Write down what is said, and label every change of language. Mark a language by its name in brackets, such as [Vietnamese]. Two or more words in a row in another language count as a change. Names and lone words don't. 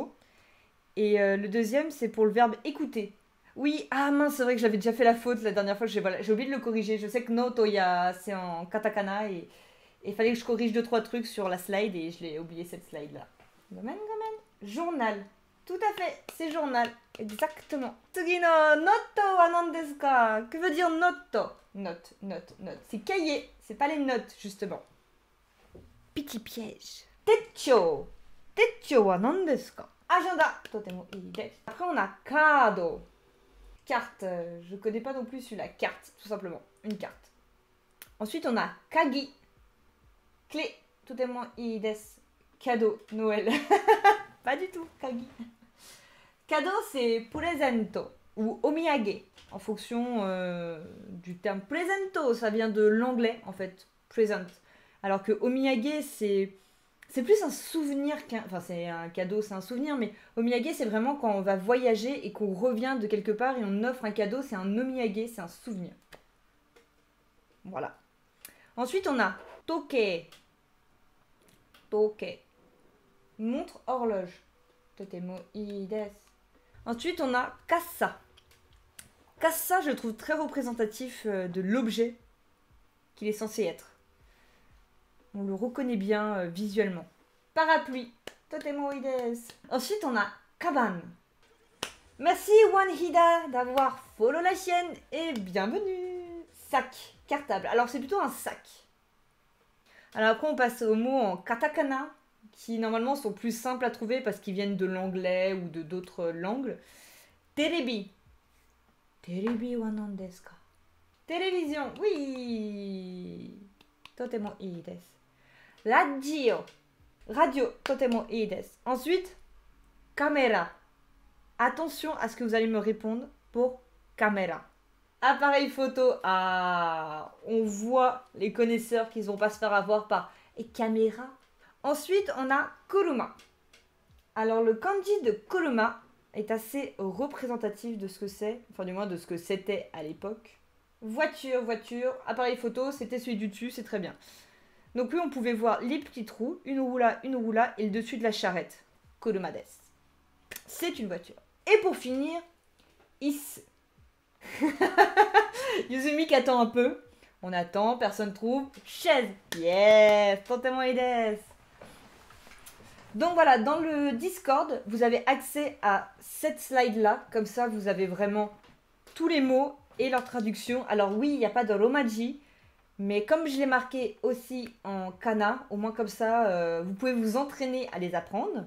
[French] Et le deuxième, c'est pour le verbe écouter. Oui, ah mince, c'est vrai que j'avais déjà fait la faute la dernière fois. J'ai oublié de le corriger. Je sais que noto, c'est en katakana et il fallait que je corrige deux trois trucs sur la slide et je l'ai oublié cette slide là. [Japanese] ごめん、ごめん. [French] Journal. Tout à fait, c'est journal. Exactement. [Japanese] 次のノートは何ですか? [French] Que veut dire noto? Note, note, note. C'est cahier, c'est pas les notes justement. Petit piège. Techo. [Japanese] 手帳は何ですか? Agenda. とてもいいです. [French] Après on a kado. Carte. Je connais pas non plus celui-là. Carte, tout simplement. Une carte. Ensuite on a kagi. Clé. [Japanese] とてもいいです. [French] Cadeau. Noël. Pas du tout, kagi. Cadeau, c'est presento ou omiyage, en fonction du terme. Presento, ça vient de l'anglais, en fait, present. Alors que omiyage, c'est plus un souvenir qu'un... Enfin, c'est un cadeau, c'est un souvenir, mais omiyage, c'est vraiment quand on va voyager et qu'on revient de quelque part et on offre un cadeau, c'est un omiyage, c'est un souvenir. Voilà. Ensuite, on a toke. Toke. Montre horloge. [Japanese] とてもいいです. [French] Ensuite, on a kassa. Kassa, je le trouve très représentatif de l'objet qu'il est censé être. On le reconnaît bien visuellement. Parapluie. [Japanese] とてもいいです. [French] Ensuite, on a kaban. Merci Wanhida d'avoir follow la chaîne et bienvenue. Sac. Cartable. Alors, c'est plutôt un sac. Alors après, on passe aux mots en katakana, qui normalement sont plus simples à trouver parce qu'ils viennent de l'anglais ou de d'autres langues. Terebi. [Japanese] テレビは何ですか? [French] Télévision, oui. [Japanese] とてもいいです. [French] Radio. [Japanese] Radio, とてもいいです. [French] Ensuite, caméra. Attention à ce que vous allez me répondre pour caméra. Appareil photo, ah, on voit les connaisseurs qui ne vont pas se faire avoir par et caméra. Ensuite, on a kuruma. Alors, le kanji de kuruma est assez représentatif de ce que c'est, enfin du moins de ce que c'était à l'époque. Voiture, voiture, appareil photo, c'était celui du dessus, c'est très bien. Donc oui, on pouvait voir les petits trous, une roue là et le dessus de la charrette. [Japanese] 車です. [French] C'est une voiture. Et pour finir, is. Yuzumi qui attend un peu. On attend, personne trouve. Chaise. [Japanese] Yes, とてもいいです. [French] Donc voilà, dans le Discord, vous avez accès à cette slide-là. Comme ça, vous avez vraiment tous les mots et leur traduction. Alors oui, il n'y a pas de romaji. Mais comme je l'ai marqué aussi en kana, au moins comme ça, vous pouvez vous entraîner à les apprendre.